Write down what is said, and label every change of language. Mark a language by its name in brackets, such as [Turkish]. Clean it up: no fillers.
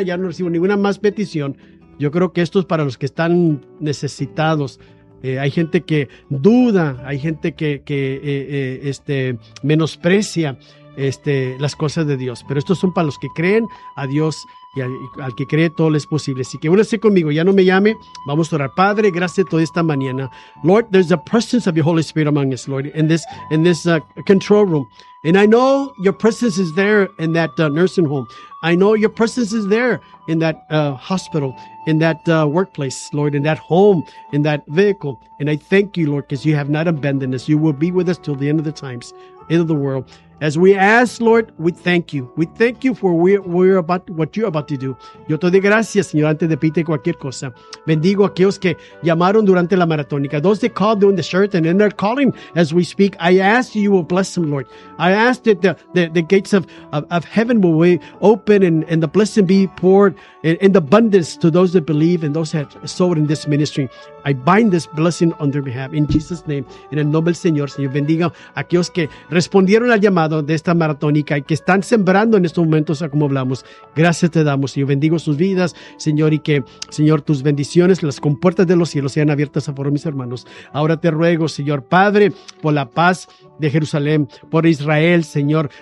[Spanish] Ya no recibo ninguna más petición. Yo creo que esto es para los que están necesitados. Hay gente que duda. Hay gente que menosprecia las cosas de Dios. Pero estos son para los que creen a Dios y al que cree todo le es posible. Así que únase conmigo, ya no me llame, vamos a orar. Padre, gracias toda esta mañana. [English] Lord, there's the presence of your Holy Spirit among us, Lord, in this control room. And I know your presence is there in that nursing home. I know your presence is there in that hospital, in that workplace, Lord, in that home, in that vehicle. And I thank you, Lord, because you have not abandoned us. You will be with us till the end of the times, end of the world. As we ask, Lord, we thank you. We thank you for what you're about to do. [Spanish] Yo te doy gracias, Señor, antes de pedirte cualquier cosa. Bendigo a aquellos que llamaron durante la maratónica. [English] Those that called during the shirt and in their calling as we speak, I ask you will bless them, Lord. I ask that the gates of heaven will be open and the blessing be poured in abundance to those that believe and those that have sold in this ministry. I bind this blessing on their behalf in Jesus' name. [Spanish] En el nombre del Señor, Señor, bendiga a aquellos que respondieron al llamado de esta maratónica y que están sembrando en estos momentos, como hablamos. Gracias te damos, Señor. Bendigo sus vidas, Señor, y que, Señor, tus bendiciones, las compuertas de los cielos sean abiertas a favor de mis hermanos. Ahora te ruego, Señor Padre, por la paz de Jerusalén, por Israel, Señor.